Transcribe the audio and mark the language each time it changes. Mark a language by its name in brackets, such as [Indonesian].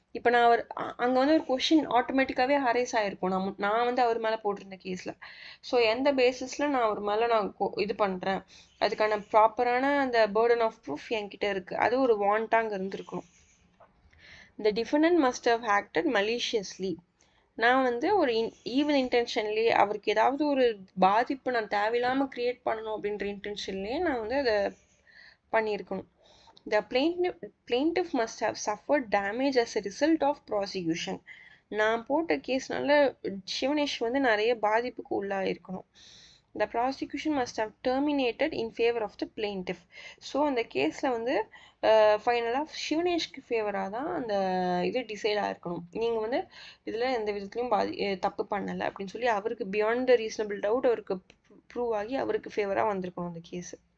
[Tamil] இப்போ நான் அங்கே வந்து ஒரு கொஷின் ஆட்டோமேட்டிக்காகவே ஹரைஸ் ஆகிருக்கும். நான் வந்து அவர் மேலே போட்டிருந்த கேஸில். ஸோ எந்த பேசிஸில் நான் அவர் மேலே நான் இது பண்ணுறேன், அதுக்கான ப்ராப்பரான அந்த burden ஆஃப் ப்ரூஃப் என்கிட்ட இருக்குது, அது ஒரு வாண்டாங்க இருந்திருக்கணும். [English] The defendant must have acted maliciously. [Tamil] நான் வந்து ஒரு ஈவல் இன்டென்ஷன்லேயே அவருக்கு ஏதாவது ஒரு பாதிப்பு நான் தேவையில்லாமல் க்ரியேட் பண்ணணும் அப்படின்ற இன்டென்ஷன்லேயே நான் வந்து அதை பண்ணியிருக்கணும். [English] The plaintiff must have suffered damage as a result of prosecution. [Tamil] நான் போட்ட கேஸ்னால சிவனேஷ் வந்து நிறைய பாதிப்புக்கு உள்ளாயிருக்கணும். [English] The prosecution must have terminated in favor of the plaintiff. [Tamil] So அந்த கேஸில் வந்து ஃபைனலாக சிவனேஷ்க்கு ஃபேவராக தான் அந்த இது டிசைட் ஆகிருக்கணும். நீங்கள் வந்து இதில் எந்த விதத்துலையும் தப்பு பண்ணலை அப்படின்னு சொல்லி அவருக்கு பியாண்ட் த ரீசனபிள் டவுட் அவருக்கு ப்ரூவ் ஆகி அவருக்கு ஃபேவராக வந்திருக்கணும் அந்த கேஸு.